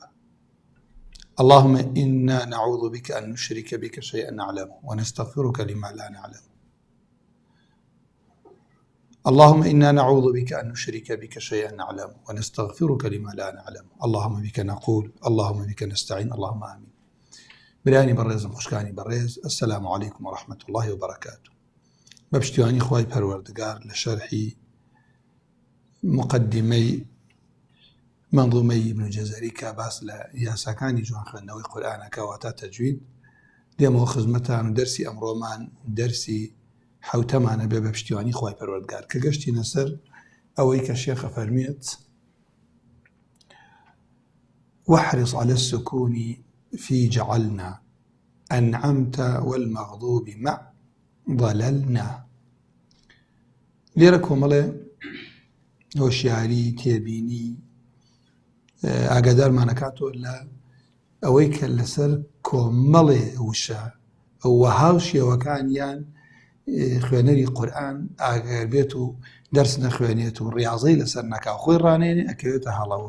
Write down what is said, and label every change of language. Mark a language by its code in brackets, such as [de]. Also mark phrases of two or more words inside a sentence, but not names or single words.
[ar] اللهم إنا نعوذ بك أن نشرك بك شيئا نعلمه، ونستغفرك لما لا نعلمه. اللهم إنا نعوذ بك أن نشرك بك شيئا نعلمه، ونستغفرك لما لا نعلمه. اللهم بك نقول، اللهم بك نستعين، اللهم آمين. [ckb] براني بريز خوشكانی بريز، [ar] السلام عليكم ورحمة الله وبركاته. [ckb] بەپشتیوانی خوای پەروەردگار لە شەرحی مقدمەی منظومەی ابن جەزەری کە باس لە یاساکانی جوان خوێندنەوەی قورئانەکە واتە تەجوید دێمەوە خزمەتان و دەرسی ئەمڕۆمان دەرسی حوتەمانە بێ بە پشتیوانی خوای پەروەردگار کە گەشتینە سەر ئەوەی کە شێخە فەرمێت [ar] واحرص على السكون في جعلنا أنعمت والمغضوب مع ضللنا. [ckb] لێرە کۆمەڵێ هۆشیاری تێبینی ئاگادارمانەکاتەوە لە ئەوەی کە لەسەر کۆمەڵێ وشە وەها شێوەکانیان خوێنەری قورئان ئاگەر بێت و دەرس نەخوێنێت و ڕیاضەی لەسەر نەکا خۆی ڕانێنێ ئەکەوێتە هەڵەوە.